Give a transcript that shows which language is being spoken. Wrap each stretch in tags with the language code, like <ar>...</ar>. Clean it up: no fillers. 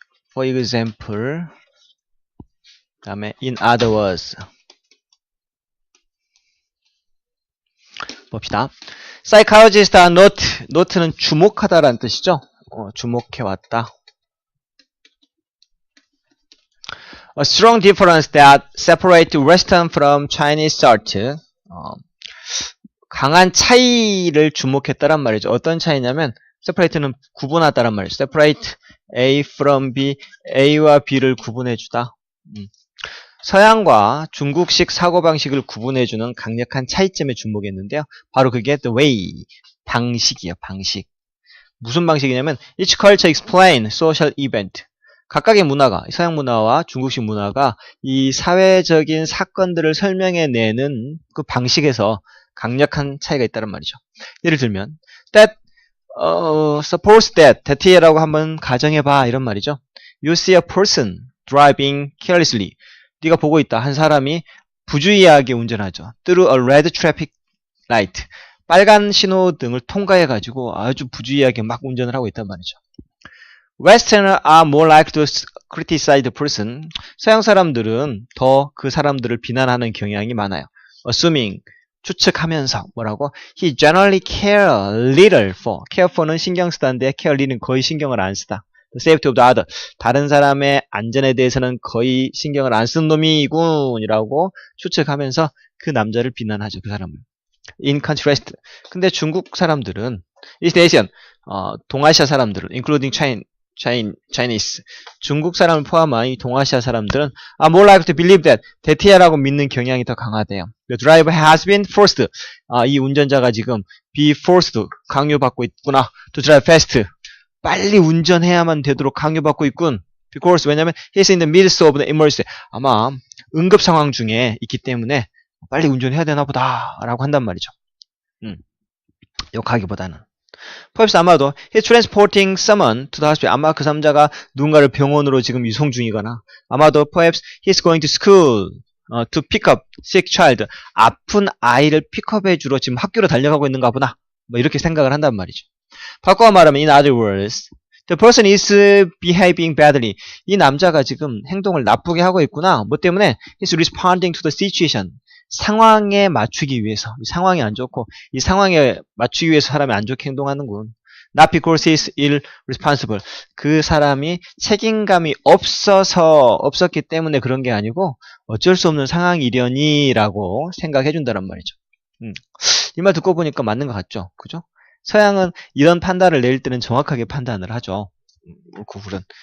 <en>for example,</en> <ko>그 다음에</ko> <en>in other words.</en> <ko>봅시다.</ko> <en>Psychologists are note는</en> <ko>주목하다라는 뜻이죠. 주목해왔다.</ko> <en>A strong difference that separates Western from Chinese art.</en> <ko>강한 차이를 주목했다란 말이죠. 어떤 차이냐면 separate는 구분하다란 말이죠.</ko> <en>separate A from B,</en> <ko>A와 B를 구분해주다. 서양과 중국식 사고방식을 구분해주는 강력한 차이점에 주목했는데요. 바로 그게</ko> <en>the way,</en> <ko>방식이에요. 방식. 무슨 방식이냐면</ko> <en>each culture explain social event.</en> <ko>각각의 문화가, 서양 문화와 중국식 문화가 이 사회적인 사건들을 설명해내는 그 방식에서 강력한 차이가 있다는 말이죠. 예를 들면</ko> <en>that suppose that</en> <ko>이라고 한번 가정해봐 이런 말이죠.</ko> <en>You see a person driving carelessly.</en> <ko>네가 보고 있다. 한 사람이 부주의하게 운전하죠.</ko> <en>Through a red traffic light.</en> <ko>빨간 신호등을 통과해가지고 아주 부주의하게 막 운전을 하고 있단 말이죠.</ko> <en>Westerners are more likely to criticize the person.</en> <ko>서양 사람들은 더 그 사람들을 비난하는 경향이 많아요.</ko> <en>Assuming,</en> <ko>추측하면서 뭐라고?</ko> <en>He generally care little for.</en> <ko>care for는 신경 쓰다인데 care little는 거의 신경을 안 쓰다.</ko> <en>The safety of the other.</en> <ko>다른 사람의 안전에 대해서는 거의 신경을 안 쓰는 놈이군이라고 추측하면서 그 남자를 비난하죠. 그 사람을.</ko> <en>In contrast.</en> <ko>근데 중국 사람들은</ko> <en>East Asian,</en> <ko>동아시아 사람들은</ko> <en>including Chinese,</en> <ko>중국 사람을 포함한 이 동아시아 사람들은</ko> <en>are more likely to believe that</en> <ko>이라고 믿는 경향이 더 강하대요.</ko> <en>The driver has been forced.</en> <ko>이 운전자가 지금</ko> <en>be forced,</en> <ko>강요받고 있구나.</ko> <en>To drive fast.</en> <ko>빨리 운전해야만 되도록 강요받고 있군.</ko> <en>Because</en> <ko>왜냐면</ko> <en>he's in the midst of the emergency.</en> <ko>아마 응급 상황 중에 있기 때문에 빨리 운전해야 되나 보다 라고 한단 말이죠. 욕하기보다는.</ko> <en>perhaps</en> <ko>아마도</ko> <en>he's transporting someone to the hospital.</en> <ko>아마 그 남자가 누군가를 병원으로 지금 이송 중이거나 아마도</ko> <en>perhaps he's going to school to pick up sick child.</en> <ko>아픈 아이를 픽업해 주러 지금 학교로 달려가고 있는가 보다. 뭐 이렇게 생각을 한단 말이죠. 바꿔 말하면</ko> <en>in other words, the person is behaving badly.</en> <ko>이 남자가 지금 행동을 나쁘게 하고 있구나. 뭐 때문에</ko> <en>he's responding to the situation.</en> <ko>상황에 맞추기 위해서. 이 상황이 안 좋고 이 상황에 맞추기 위해서 사람이 안 좋게 행동하는군.</ko> <en>Not because he's irresponsible.</en> <ko>그 사람이 책임감이 없었기 때문에 그런 게 아니고 어쩔 수 없는 상황이려니라고 생각해 준다는 말이죠. 이 말 듣고 보니까 맞는 것 같죠? 그죠? 서양은 이런 판단을 내릴 때는 정확하게 판단을 하죠. 옳고 그른.</ko>